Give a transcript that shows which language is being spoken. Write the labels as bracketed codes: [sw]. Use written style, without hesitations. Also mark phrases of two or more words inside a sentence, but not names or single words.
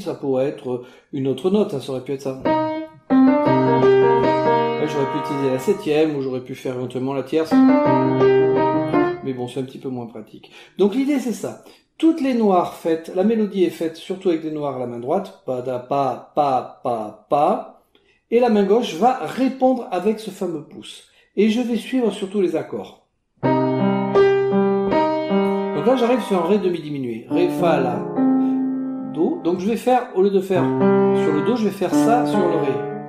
[fr] Ça pourrait être une autre note, ça aurait pu être ça. J'aurais pu utiliser la septième, ou j'aurais pu faire éventuellement la tierce. Mais bon, c'est un petit peu moins pratique. Donc l'idée, c'est ça. Toutes les noires faites, la mélodie est faite surtout avec des noirs à la main droite. Pa, da, pa, pa, pa, pa. Et la main gauche va répondre avec ce fameux pouce. Et je vais suivre surtout les accords. Donc là, j'arrive sur un Ré demi diminué. Ré, Fa, La, Do. Donc je vais faire, au lieu de faire sur le Do, je vais faire ça sur le Ré.